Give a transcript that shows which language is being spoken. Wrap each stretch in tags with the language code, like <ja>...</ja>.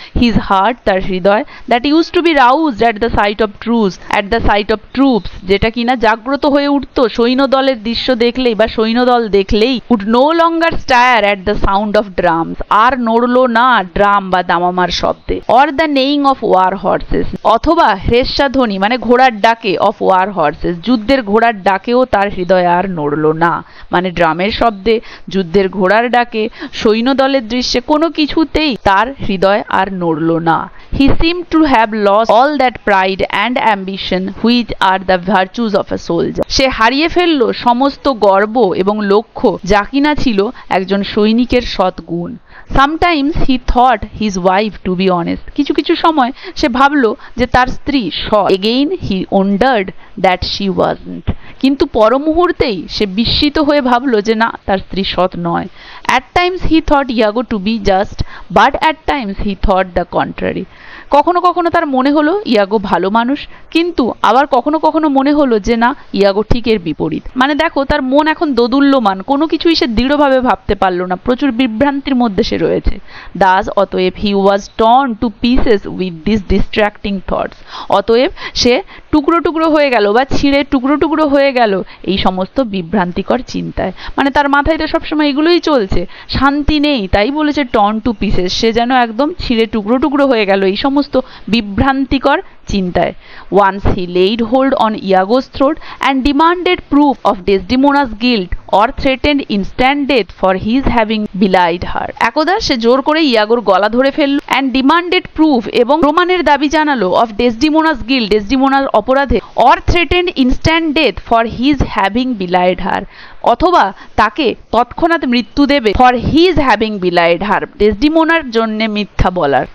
<en>his heart,</en> <bn>তার হৃদয়,</bn> <en>that used to be roused at the sight of truth, at the sight of troops</en> <bn>যেটা কিনা জাগ্রত হয়ে উঠত সৈন্যদলের দৃশ্য দেখলেই বা সৈন্যদল দেখলেই,</bn> <en>would no longer stir at the sound of drums,</en> <bn>আর নড়লো না ড্রাম বা দামামার শব্দে,</bn> <en>or the neighing of war horses</en> <bn>অথবা হ্রেস্যাধ্বনি মানে ঘোড়ার ডাকে,</bn> <en>of war horses</en> <bn>যুদ্ধের ঘোড়ার ডাকেও তার হৃদয় আর নড়লো না। মানে ড্রামের শব্দে, যুদ্ধের ঘোড়ার ডাকে, সৈন্যদলের দৃশ্যে কোনো কিছুতেই তার হৃদয় আর নড়লো না।</bn> <en>He seemed to have lost all that pride and ambition which are the virtues of a soldier.</en> <bn>সে হারিয়ে ফেললো সমস্ত গর্ব এবং লক্ষ্য যা কিনা ছিল একজন সৈনিকের সৎগুণ।</bn> <en>Sometimes he thought his wife to be honest.</en> <bn>কিছু কিছু সময় সে ভাবলো যে তার স্ত্রী সৎ।</bn> <en>Again he wondered that she wasn't.</en> <bn>কিন্তু পর মুহূর্তেই সে বিস্মিত হয়ে ভাবলো যে না, তার স্ত্রী সৎ নয়।</bn> <en>At times he thought Iago to be just, but at times he thought the contrary.</en> <bn>কখনো কখনো তার মনে হলো ইয়াগো ভালো মানুষ, কিন্তু আবার কখনো কখনো মনে হলো যে না, ইয়াগো ঠিক এর বিপরীত। মানে দেখো, তার মন এখন দোদুল্যমান, কোনো কিছুই সে দৃঢ়ভাবে ভাবতে পারলো না, প্রচুর বিভ্রান্তির মধ্যে সে রয়েছে। দাস অতএব</bn> <en>he was torn to pieces with this distracting thoughts,</en> <bn>অতএব সে টুকরো টুকরো হয়ে গেল বা ছিঁড়ে টুকরো টুকরো হয়ে গেল এই সমস্ত বিভ্রান্তিকর চিন্তায়। মানে তার মাথায় তো সবসময় এগুলোই চলছে, শান্তি নেই, তাই বলেছে</bn> <en>torn to pieces,</en> <bn>সে যেন একদম ছিঁড়ে টুকরো টুকরো হয়ে গেল এই সমস্ত বিভ্রান্তিকর চিন্তায়।</bn> <en>Once he laid hold on Iago's throat and demanded proof of Desdemona's guilt or threatened instant death for his having belied her.</en> <bn>একদা সে জোর করে ইয়াগোর গলা ধরে ফেলল</bn> <en>and demanded proof</en> <bn>এবং প্রমাণের দাবি জানালো</bn> <en>of Desdemona's guilt,</en> <bn>ডেসডিমোনার অপরাধে,</bn> <en>or threatened instant death for his having belied her,</en> <bn>অথবা তাকে তৎক্ষণাৎ মৃত্যু দেবে</bn> <en>for his having belied her,</en> <bn>ডেসডিমোনার জন্য মিথ্যা বলার।</bn>